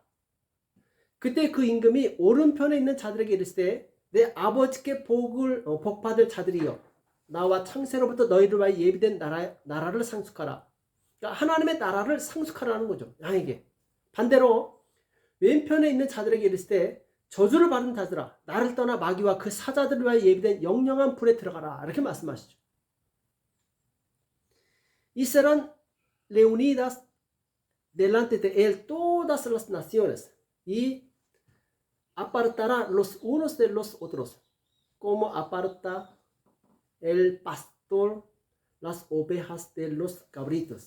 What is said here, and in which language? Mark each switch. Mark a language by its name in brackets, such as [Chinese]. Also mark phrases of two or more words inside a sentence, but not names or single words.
[Korean] 그때 그 임금이 오른편에 있는 자들에게 이르시되 내 아버지께 복받을 자들이여 나와 창세로부터 너희를 위하여 예비된 나라를 상속하라. 그러니까 하나님의 나라를 상속하라는 거죠. 양에게. 반대로 왼편에 있는 자들에게 이르시되 저주를 받은 자들아 나를 떠나 마귀와 그 사자들을 위하여 예비된 영영한 불에 들어가라. 이렇게 말씀하시죠. [Spanish] Y serán reunidas delante de él todas las naciones y apartará los unos de los otros como aparta el pastor las ovejas de los cabritos.